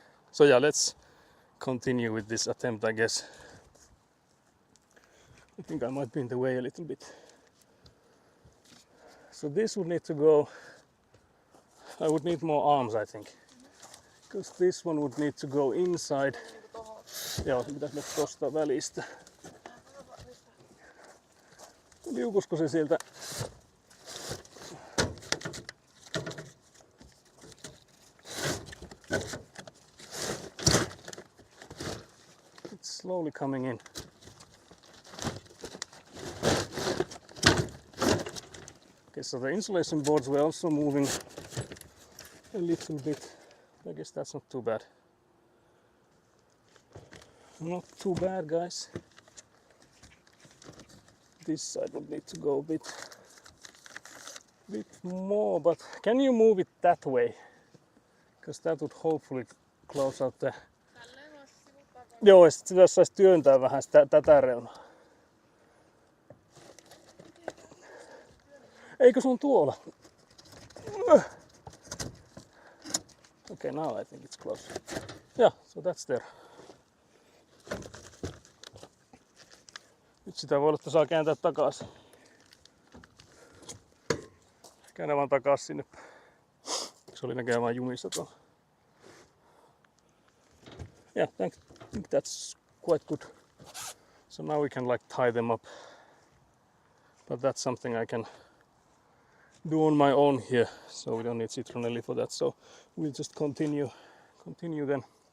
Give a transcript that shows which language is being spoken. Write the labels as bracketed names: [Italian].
[English] So yeah, let's continue with this attempt, I guess. I think I might be in the way a little bit. So this would need to go. I would need more arms, I think. Because this one would need to go inside. [Finnish] Joo, pitäisi mennä tosta välistä. Liukusko se sieltä? [English] It's slowly coming in. Okay, so the insulation boards were also moving a little bit. I guess that's not too bad. Not too bad, guys. This side would need to go a bit more, but can you move it that way? Because that would hopefully close out the... [Finnish] Tälleen voisi sivuttaa kai. Joo, ja sit sitä saisi työntää vähän sitä, tätä reunaa. Eikö se on tuolla? [English] Okay, now I think it's close. Yeah, so that's there. [Finnish] Nyt sitä voi olla, että saa kääntää takaisin. Käännä vaan takaisin sinne. Se oli näköjään vaan jumissa tuolla. [English] Yeah, I think that's quite good. So now we can like tie them up. But that's something I can do on my own here. So we don't need Citronelli for that. So we'll just continue then.